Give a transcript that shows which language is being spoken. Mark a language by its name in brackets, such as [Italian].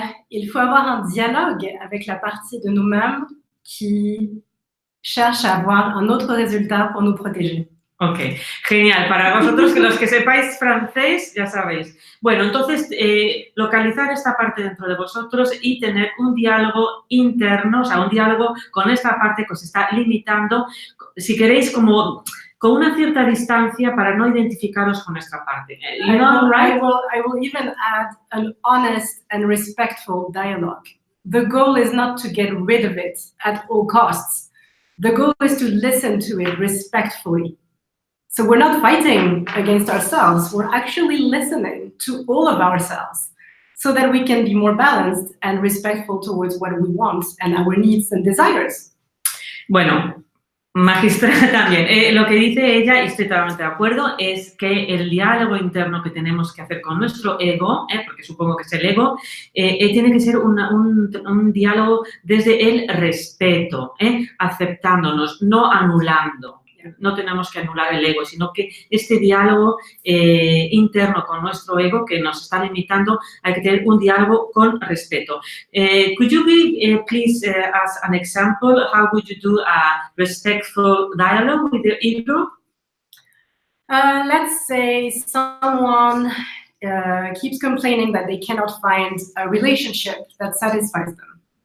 [French] Il faut avoir un dialogue avec la partie de nous-mêmes qui cherche à avoir un autre résultat pour nous protéger. [Spanish] Ok, genial. Para vosotros, los que sepáis francés, ya sabéis. Bueno, entonces, localizar esta parte dentro de vosotros y tener un diálogo interno, o sea, un diálogo con esta parte que os está limitando, si queréis, como con una cierta distancia para no identificaros con esta parte. [English] You know, right? I will even add an honest and respectful dialogue. The goal is not to get rid of it at all costs. The goal is to listen to it respectfully. So we're not fighting against ourselves, we're actually listening to all of ourselves so that we can be more balanced and respectful towards what we want and our needs and desires. [Spanish] Bueno, magistral también. Lo que dice ella, y estoy totalmente de acuerdo, es que el diálogo interno que tenemos que hacer con nuestro ego, porque supongo que es el ego, tiene que ser un diálogo desde el respeto, aceptándonos, no anulando. No tenemos que anular el ego, sino que este diálogo interno con nuestro ego que nos está limitando, hay que tener un diálogo con respeto. [English] Could you please as an example, how would you do a respectful dialogue with the ego? Let's say someone keeps complaining that they cannot find a relationship that satisfies them.